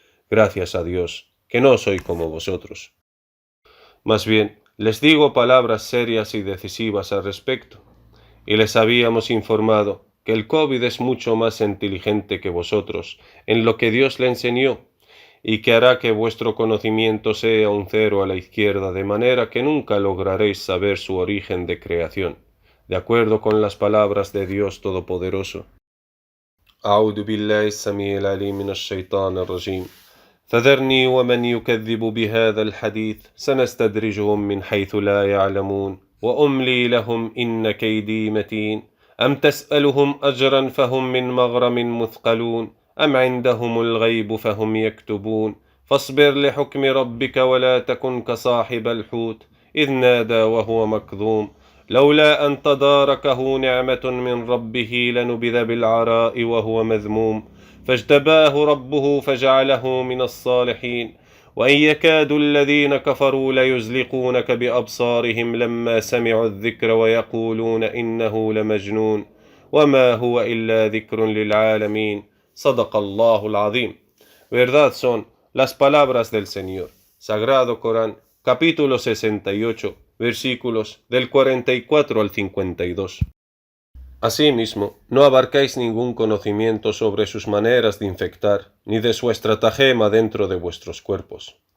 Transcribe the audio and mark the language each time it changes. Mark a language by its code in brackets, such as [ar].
[es] Gracias a Dios, que no soy como vosotros. Más bien, les digo palabras serias y decisivas al respecto, y les habíamos informado que el COVID es mucho más inteligente que vosotros en lo que Dios le enseñó, y que hará que vuestro conocimiento sea un cero a la izquierda, de manera que nunca lograréis saber su origen de creación, de acuerdo con las palabras de Dios Todopoderoso. [ar] أعوذ بالله السميع العليم من الشيطان الرجيم فذرني ومن يكذب بهذا الحديث سنستدرجهم من حيث لا يعلمون وأملي لهم إن كيدي متين أم تسألهم أجرا فهم من مغرم مثقلون أم عندهم الغيب فهم يكتبون فاصبر لحكم ربك ولا تكن كصاحب الحوت إذ نادى وهو مكظوم لولا أن تداركه نعمة من ربه لنبذ بالعراء وهو مذموم فاجتباه ربه فجعله من الصالحين وإن يكاد الذين كفروا ليزلقونك بأبصارهم لما سمعوا الذكر ويقولون إنه لمجنون وما هو إلا ذكر للعالمين صدق الله العظيم. [es] Verdad son las palabras del Señor. Sagrado Corán, capítulo 68, versículos del 44 al 52. Asimismo, no abarcáis ningún conocimiento sobre sus maneras de infectar, ni de su estratagema dentro de vuestros cuerpos.